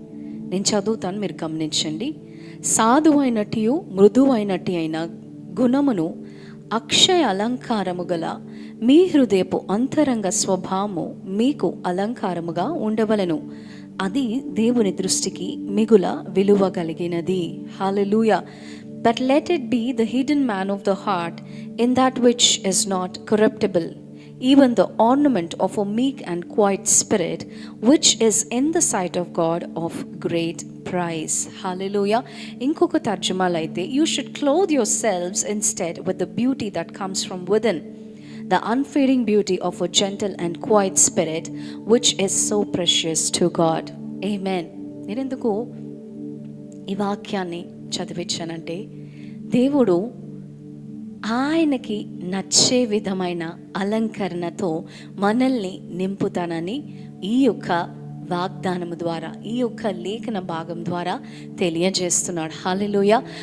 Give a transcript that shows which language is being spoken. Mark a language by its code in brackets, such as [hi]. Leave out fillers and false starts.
[te] నేను చదువుతాను, మీరు గమనించండి. సాధువైనటియు మృదువైనటి అయిన గుణమును అక్షయ అలంకారము గల మీ హృదయపు అంతరంగ స్వభావము మీకు అలంకారముగా ఉండవలెను. అది దేవుని దృష్టికి మిగుల విలువ కలిగినది. హల్లెలూయా. [en] But let it be the hidden man of the heart, in that which is not corruptible, even the ornament of a meek and quiet spirit, which is in the sight of God of great price. Hallelujah. [te] ఇంకొక తర్జుమాలో అయితే, [en] you should clothe yourselves instead with the beauty that comes from within, the unfading beauty of a gentle and quiet spirit, which is so precious to God. Amen. [te] నేనెందుకు ఈ వాక్యాన్ని చదివించానంటే, దేవుడు ఆయనకి నచ్చే విధమైన అలంకరణతో మనల్ని నింపుతానని ఈ యొక్క వాగ్దానము ద్వారా, ఈ యొక్క లేఖన భాగం ద్వారా తెలియజేస్తున్నాడు. హల్లెలూయా.